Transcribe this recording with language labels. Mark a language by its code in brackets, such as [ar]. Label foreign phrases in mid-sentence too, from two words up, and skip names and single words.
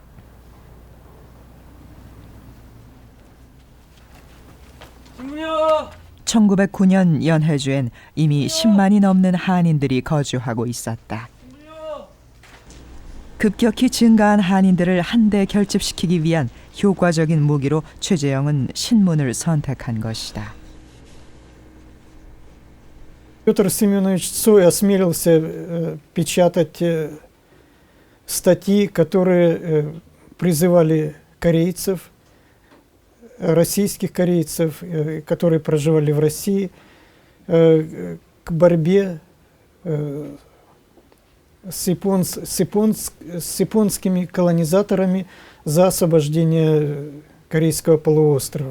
[ko] 1909년 연해주엔 이미 10만이 넘는 한인들이 거주하고 있었다. 급격히 증가한 한인들을 한데 결집시키기 위한 효과적인 무기로 최재형은 신문을 선택한 것이다. [ru] Петр Семенович Цой осмелился печатать статьи, которые призывали корейцев, российских корейцев, которые проживали в России, к борьбе с японскими колонизаторами за освобождение Корейского полуострова.